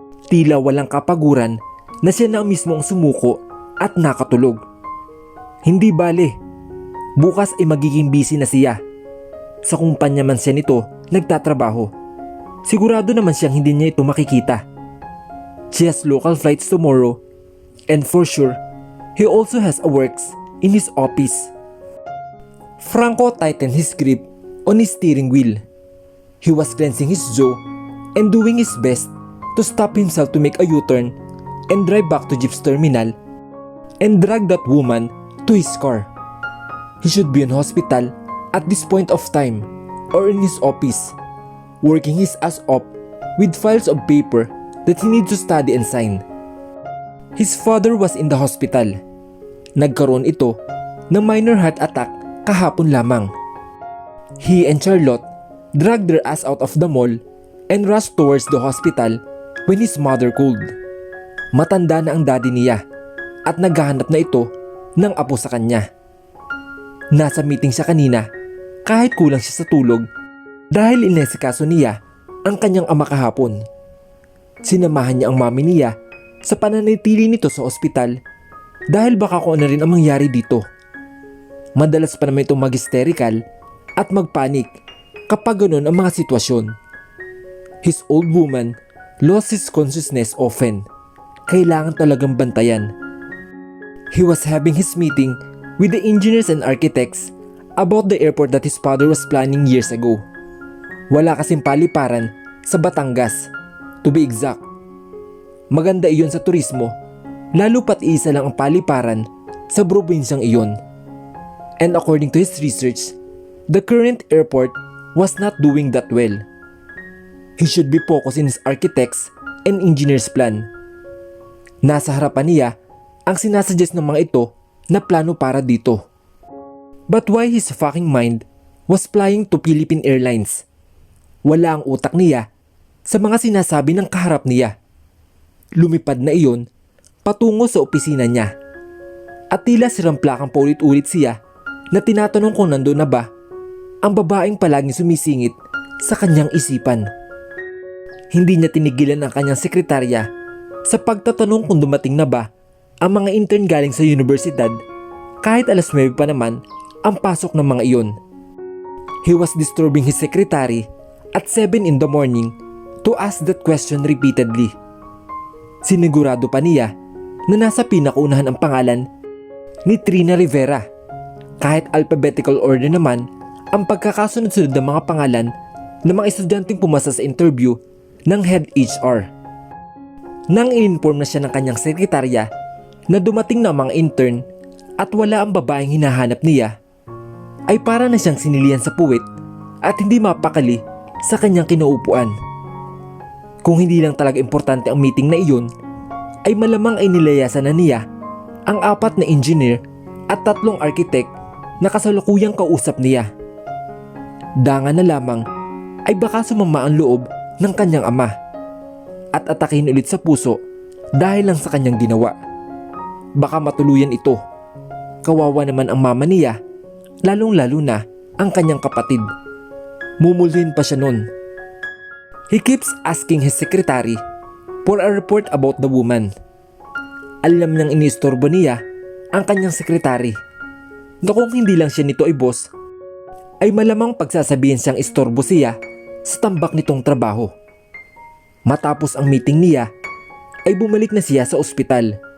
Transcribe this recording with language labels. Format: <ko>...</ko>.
<tl>Tila walang kapaguran na siya na mismo ang sumuko at nakatulog. Hindi bale, bukas ay magiging busy na siya. Sa kumpanya man siya nito nagtatrabaho. Sigurado naman siyang hindi niya ito makikita.</tl> <en>She has local flights tomorrow and for sure, he also has a works in his office. Franco tightened his grip on his steering wheel. He was cleansing his jaw and doing his best to stop himself to make a U-turn and drive back to Jeep's terminal and drag that woman to his car. He should be in hospital at this point of time or in his office, working his ass off with files of paper that he needs to study and sign. His father was in the hospital.</en> <tl>Nagkaroon ito ng minor heart attack kahapon lamang.</tl> <en>He and Charlotte dragged their ass out of the mall and rushed towards the hospital when his mother called.</en> <tl>Matanda na ang daddy niya at naghahanap na ito ng apo sa kanya. Nasa meeting siya kanina kahit kulang siya sa tulog dahil inesikaso niya ang kanyang ama kahapon. Sinamahan niya ang mami niya sa pananatili nito sa ospital dahil baka kung ano rin ang mangyari dito. Madalas pa naman itong mag-hysterical at magpanik kapag ganun ang mga sitwasyon.</tl> <en>His old woman lost his consciousness often.</en> <tl>Kailangan talagang bantayan.</tl> <en>He was having his meeting with the engineers and architects about the airport that his father was planning years ago.</en> <tl>Wala kasing paliparan sa Batangas,</tl> <en>to be exact.</en> <tl>Maganda iyon sa turismo, lalo pat isa lang ang paliparan sa probinsyang iyon.</tl> <en>And according to his research, the current airport was not doing that well. He should be focused in his architects and engineers plan.</en> <tl>Nasa harapan niya ang sinasuggest ng mga ito na plano para dito.</tl> <en>But why his fucking mind was flying to Philippine Airlines?</en> <tl>Wala ang utak niya sa mga sinasabi ng kaharap niya. Lumipad na iyon patungo sa opisina niya. At tila siramplatang paulit-ulit siya na tinatanong kung nandoon na ba ang babaeng palaging sumisingit sa kanyang isipan. Hindi niya tinigilan ang kanyang sekretarya sa pagtatanong kung dumating na ba ang mga intern galing sa universidad kahit alas 9 pa naman ang pasok ng mga iyon. He was disturbing his secretary at 7 in the morning to ask that question repeatedly. Sinigurado pa niya na nasa pinakaunahan ang pangalan ni Trina Rivera, kahit alphabetical order naman ang pagkakasunod-sunod ng mga pangalan ng mga estudyanteng pumasa sa interview ng head HR. Nang in-inform na siya ng kanyang sekretarya na dumating na ang mga intern at wala ang babaeng hinahanap niya, ay para na siyang sinilihan sa puwit at hindi mapakali sa kanyang kinaupuan. Kung hindi lang talaga importante ang meeting na iyon, ay malamang ay nilayasan na niya ang 4 na engineer at 3 architect na kasalukuyang kausap niya. Danga na lamang ay baka sumama ang loob ng kanyang ama at atakin ulit sa puso dahil lang sa kanyang ginawa. Baka matuluyan ito. Kawawa naman ang mama niya, lalong-lalo na ang kanyang kapatid. Mumulhin pa siya nun.</tl> <en>He keeps asking his secretary for a report about the woman.</en> <tl>Alam niyang iniistorbo niya ang kanyang sekretary na kung hindi lang siya nito ay boss, ay malamang pagsasabihin siyang istorbo siya sa tambak nitong trabaho. Matapos ang meeting niya, ay bumalik na siya sa ospital.</tl>